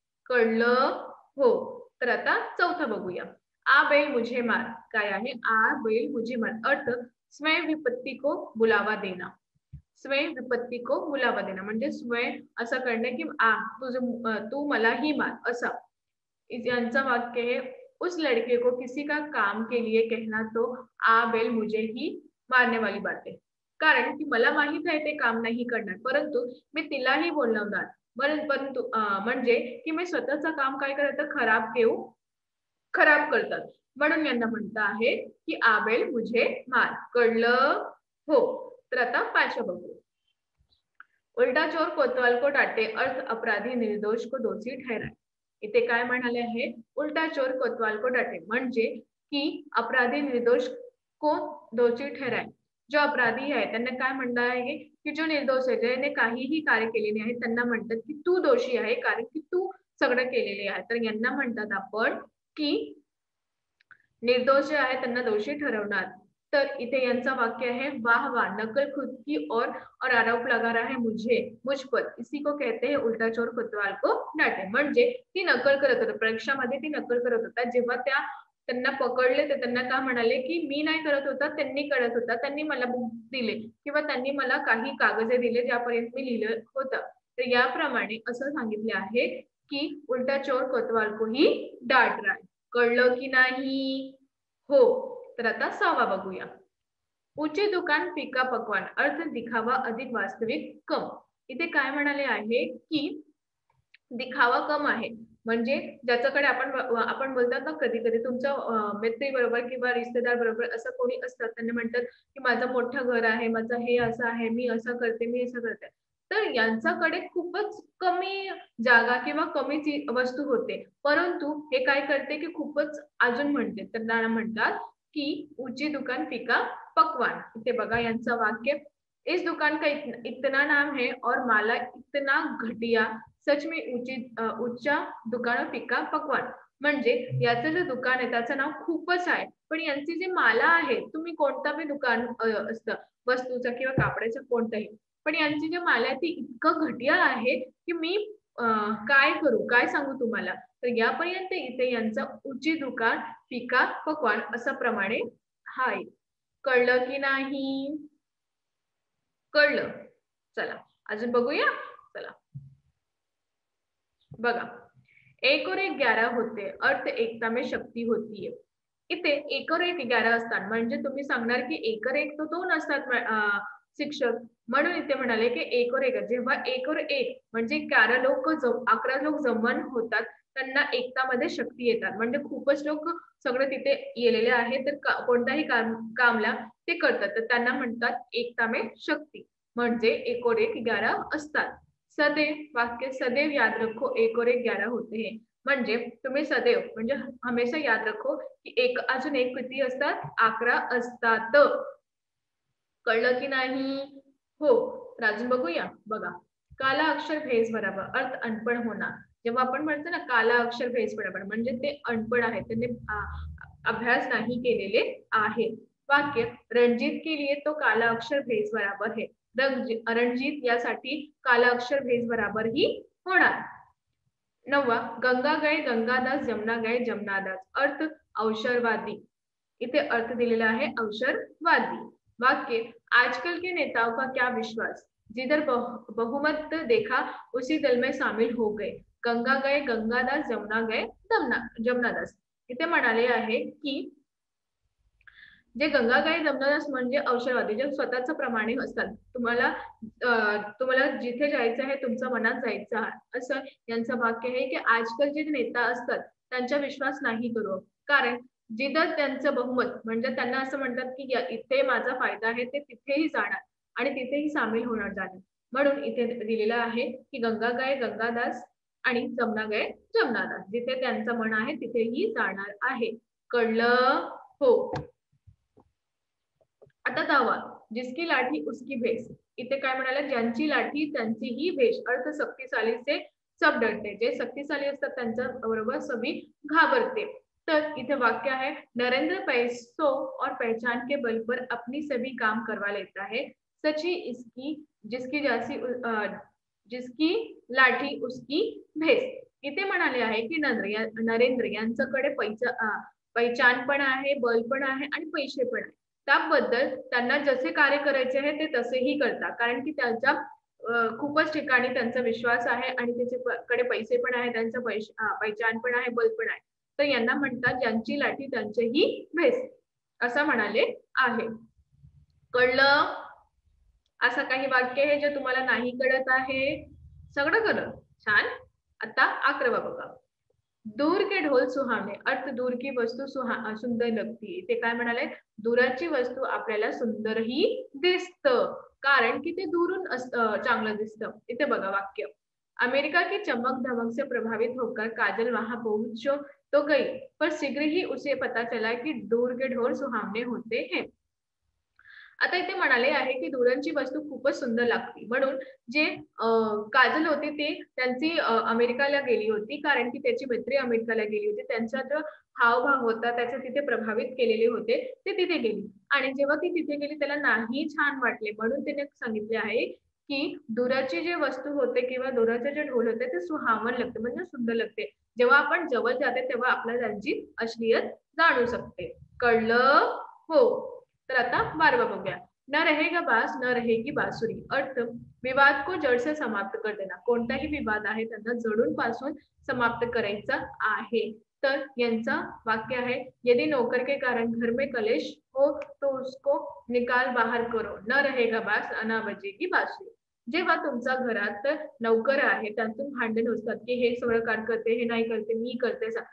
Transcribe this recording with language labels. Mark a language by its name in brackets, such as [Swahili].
[Marathi] कळलं? हो. तर आता चौथा बघूया. [Hindi] आ बैल मुझे मार. [Marathi] काय आहे? [Hindi] आ बैल मुझे मार. अर्थ स्वयं विपत्ती को बुलावा देना. स्वयं विपत्ती को बुलावा देना [Marathi] म्हणजे स्वयं असं करणे की तू मला ही मार असं. यांचं वाक्य [Hindi] है, उस लड़के को किसी का काम के लिए कहना तो आ बैल मुझे ही मारने वाली बात है. [Marathi] कारण की मला माहित आहे ते काम नाही करणार परंतु मी तिलाही बोलवणार. परंतु म्हणजे की मी स्वतःचं काम काय करायचं खराब ठेवू खराब करतात, म्हणून यांना म्हणता आहे की आबेल मुझे मार. कळलं? हो. तर आता पाचवा बघू. [Hindi] उलटा चोर कोतवाल को डांटे, अर्थ अपराधी निर्दोष को दोषी ठहराए. [Marathi] इथे काय म्हणाले आहे? [Hindi] उलटा चोर कोतवाल को डांटे [Marathi] म्हणजे की [Hindi] अपराधी निर्दोष को दोषी ठहराए. [Marathi] जो अपराधी आहे त्यांना काय म्हणणार आहे की जो निर्दोष आहे, ज्याने काहीही कार्य केलेले आहे, त्यांना म्हणतात की तू दोषी आहे कारण की तू सगळं केलेले आहे. तर यांना म्हणतात आपण की निर्दोष जे आहे त्यांना दोषी ठरवणार. तर इथे यांचं वाक्य आहे, [Hindi] वाह वाह, नकल खुद की और आरोप लगा रहा है मुझ पर, इसी को कहते हैं उल्टा चोर कोतवाल को डांटे. [Marathi] म्हणजे ती नकल करत होता, परीक्षामध्ये ती नकल करत होता. जेव्हा त्यांना पकडले तर त्यांना का म्हणाले की मी नाही करत होता, त्यांनी करत होता, त्यांनी मला बुक दिले किंवा त्यांनी मला काही कागजे दिले ज्यापर्यंत मी लिहिलं होतं. तर याप्रमाणे असं सांगितले आहे की [Hindi] उल्टा चोर कोतवाल को ही डांट रहा है. [Marathi] कळलं की नाही? हो. तर आता सहावा बघूया. [Hindi] ऊंचे दुकान फीका पकवान, अर्थ दिखावा अधिक वास्तविक कम. [Marathi] इथे काय म्हणाले आहे की दिखावा कम आहे, म्हणजे ज्याच्याकडे आपण बोलतात ना कधी कधी तुमच्या मैत्री बरोबर किंवा रिश्तेदार बरोबर असं कोणी असतात, त्यांना म्हणतात की माझं मोठं घर आहे, माझं हे असं आहे, मी असं करते, मी असं करते. तर यांच्याकडे खूपच कमी जागा किंवा कमी वस्तू होते, परंतु हे काय करते की खूपच अजून म्हणते, तर त्यांना म्हणतात की [Hindi] ऊंची दुकान फिका पकवान. [Marathi] इथे बघा यांचं वाक्य, [Hindi] इस दुकान का इतना नाम है और माला इतना घटिया, सच में ऊंचा दुकान फिका पकवान. [Marathi] म्हणजे याचं जे दुकान आहे त्याचं नाव खूपच आहे, पण यांची जी माला आहे, तुम्ही कोणतं बी दुकान असतं वस्तूचं किंवा कापडाचं कोणतंही, पण यांची जी माला आहे ती इतकं घटिया आहे की मी काय करू, काय सांगू तुम्हाला. तर यापर्यंत इथे यांचं [Hindi] ऊंची दुकान फिका पकवान [Marathi] असं प्रमाणे आहे. कळलं की नाही? कळलं. चला अजून बघूया. चला बघा, [Hindi] एक और एक 11 होते, अर्थ एकता में शक्ती होतीये. [Marathi] इथे एक और एक 11 असतात, म्हणजे तुम्ही सांगणार की एक और एक तो 2 असतात शिक्षक, म्हणून इथे म्हणाले की एक और एक. जेव्हा एक और एक म्हणजे 11 लोक जमन होतात, त्यांना एकतामध्ये शक्ती येतात. म्हणजे खूपच लोक सगळे तिथे गेलेले आहेत, तर कोणताही कामला ते करतात, तर त्यांना म्हणतात एकता में शक्ती. म्हणजे एक और एक 11 असतात. [Hindi] सदैव, वाक्य सदैव याद रखो एक और एक 11 होते हैं. [Marathi] म्हणजे तुम्ही सदैव म्हणजे [Hindi] हमेशा याद रखो [Marathi] की एक अजून एक किती असतात? 11 असतात. कळलं की नाही? हो. तर अजून बघूया. [Hindi] बघा, काला अक्षर भेस बराबर, अर्थ अनपढ़ होना. [Marathi] जेव्हा आपण म्हणतो ना [Hindi] काला अक्षर भेस बराबर, [Marathi] म्हणजे ते अनपढ़ आहेत, त्यांनी अभ्यास नाही केलेले आहे. [Hindi] वाक्य, रणजीत के लिए तो काला अक्षर भेस बराबर है. [Marathi] रणजीत यासाठी [Hindi] काला अक्षर भेस बराबर ही [Marathi] होणार. [Hindi] 9वा, गंगा गए गंगादास, जमुना गए जमुनादास, अर्थ अवसरवादी. [Marathi] इथे अर्थ दिलेला आहे अवसरवादी. [Hindi] वाक्य, आजकल के नेताओं का क्या विश्वास, जिधर बहुमत देखा उसी दल में शामिल हो गए. गंगा गए गंगादास, जमुना गए जमुनादास. [Marathi] इथे म्हणाले आहे की जे गंगागाई जमनादास म्हणजे अवसरवादी, जे स्वतःच प्रमाणे असतात. तुम्हाला जिथे जायचं आहे, तुमच्या मनात जायचं आहे, असं यांचं वाक्य आहे की आजकाल जे नेता असतात त्यांचा विश्वास नाही करू. कारण जिथं त्यांचं बहुमत म्हणजे त्यांना असं म्हणतात की इथे माझा फायदा आहे, ते तिथेही जाणार आणि तिथेही सामील होणार जाणार. म्हणून इथे दिलेलं आहे की गंगा गाय गंगादास आणि जमुना गाय जमुनादास, जिथे त्यांचं मन आहे तिथेही जाणार आहे. कळलं? हो. आता 10वा, [Hindi] जिसकी लाठी उसकी भेस. [Marathi] इथे काय म्हणाले, ज्यांची लाठी त्यांची ही भेष, [Hindi] अर्थ शक्तिशाली से सब डरते. [Marathi] जे शक्तिशाली असतात त्यांच्या बरोबर सभी घाबरते. [Hindi] तर इथे वाक्य आहे, नरेंद्र पैसों और पहचान के बल पर अपनी सभी काम करवा लेता है, सची इसकी जिसकी जैसी जिसकी लाठी उसकी भेस. [Marathi] इथे म्हणाले आहे की नरेंद्र यांच्याकडे पैचान पण आहे, बल पण आहे आणि पैसे पण आहे. त्याबद्दल त्यांना जसे कार्य करायचे आहे ते तसेही करतात, कारण की त्यांच्या खूपच ठिकाणी त्यांचा विश्वास आहे आणि त्याच्याकडे पैसे पण आहे, त्यांचं पैचान पण आहे, बल पण आहे. तर यांना म्हणतात ज्यांची लाठी त्यांचेही भेस, असं म्हणाले आहे. कळलं? असं काही वाक्य आहे जे तुम्हाला नाही कळत आहे? सगळं कळलं. छान. आता 11वा बघा. [Hindi] दूर के ढोल सुहावणे, अर्थ दूर की वस्तू सुंदर लगती. [Marathi] ते काय म्हणाले? दुराची वस्तू आपल्याला सुंदरही दिसतं. कारण की ते दुरून चांगलं दिसतं. इथे बघा वाक्य. [Hindi] अमेरिका की चमक-धमक से प्रभावित होकर काजल वहाँ पहुँच तो गई, पर शीघ्र ही उसे पता चला कि दूर के ढोल सुहावने होते हैं. [Marathi] आता इथे म्हणाले आहे, की दुरांची वस्तू खूपच सुंदर लागते. म्हणून जे काजल होती ती त्यांची अमेरिकाला गेली होती. कारण की त्याची मैत्री अमेरिकाला गेली होती. त्यांचा जो हावभाव होता त्याचे तिथे प्रभावित केलेले होते. ते तिथे गेली आणि जेव्हा ती तिथे गेली त्याला नाही छान वाटले. म्हणून तिने सांगितले आहे, की दुराची जे वस्तू होते किंवा दुराचे जे ढोल होते ते सुहावन लागते म्हणजे सुंदर लागते. जेव्हा आपण जवळ जाते तेव्हा आपल्याला त्यांची असलियत जाणू शकते. कळलं? हो. तर आता 12वा बघूया. [Hindi] न रहेगा बास न रहेगी बासुरी. अर्थ विवाद को जड़ से समाप्त कर देना. [Marathi] कोणताही विवाद आहे त्यांना जडून पासून समाप्त करायचा आहे. तर यांचा वाक्य आहे, [Hindi] यदि नौकर के कारण घर में कलेश हो तो उसको निकाल बाहर करो. न रहेगा बास न बजेगी बासुरी. [Marathi] जेव्हा तुमच्या घरात नौकर आहे त्यांतून भांडण असतात की हे सगळं काम करते, हे नाही करते, मी करते.